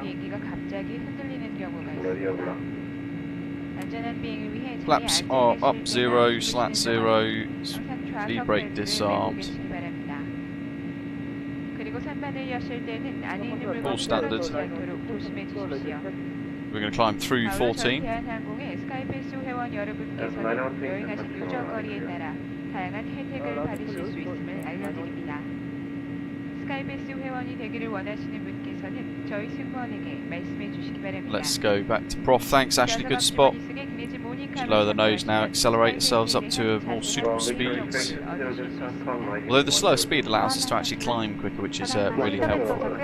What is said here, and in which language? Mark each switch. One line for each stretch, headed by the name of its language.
Korean: 비행기가 갑자기 흔들리는 경우가 있습니다. 안전한 비행을 위해
English: Flaps are up 0, slat 0, speed brake disarmed.
Korean: 그리고 선반을 여실 때는 안에 있는 물건을
English: All standard.
Korean: 떨어지지 않도록 조심해 주십시오.
English: We're going to climb through 14.
Korean: 대한항공의 스카이패스 회원 여러분께서는 여행하신 누적거리에 따라 다양한 혜택을 받으실 수 있음을 알려드립니다. 스카이패스 회원이 되기를 원하시는 분께서는 저희 승무원에게 말씀해 주시기 바랍니다.
English: Let's go back to Prof. Thanks, Ashley. Good spot. Just lower the nose now. Accelerate yourselves up to more suitable speeds. Although the slower speed allows us to actually climb quicker, which is really helpful.